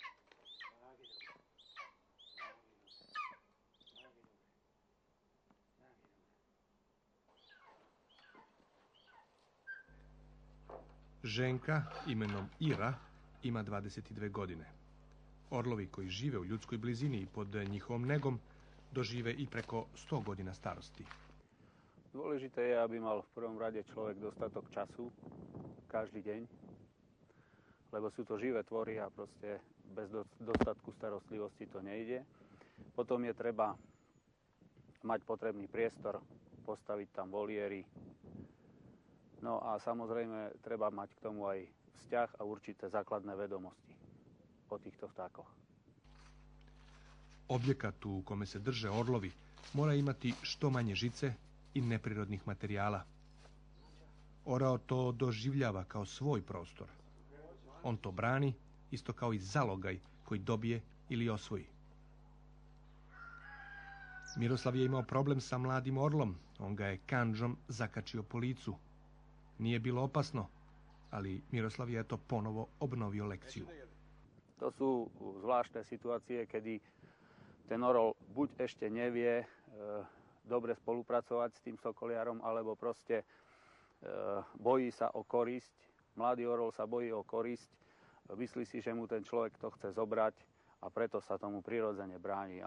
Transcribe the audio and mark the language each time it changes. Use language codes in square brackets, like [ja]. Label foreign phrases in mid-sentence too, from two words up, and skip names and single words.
[sr] Ženka imenom Ira ima 22 godine. Orlovi koji žive u ljudskoj blizini i pod njihovom negom dožive i preko 100 godina starosti. [sk] Dôležité je, aby mal v prvom rade človek dostatok času každý deň, lebo sú to živé tvory a proste bez dostatku starostlivosti to nejde. Potom je treba mať potrebný priestor, postaviť tam voliéry. No a samozrejme treba mať k tomu aj vzťah a určité základné vedomosti o týchto vtákoch. [sr] Objekat u kome se drže orlovi mora imati što manje žice i neprirodnih materijala. Orao to doživljava kao svoj prostor. On to brani isto kao i zalogaj koji dobije ili osvoji. Miroslav je imao problem sa mladim orlom. On ga je kandžom zakačio po licu. Nije bilo opasno, ali Miroslav je to ponovo obnovio lekciju. [sk] To sú zvláštne situácie, kedy ten orol buď ešte nevie dobre spolupracovať s tým sokoliarom, alebo proste bojí sa o korisť. Mladý orol sa bojí o korisť, myslí si, že mu ten človek to chce zobrať a preto sa tomu prirodzene bráni.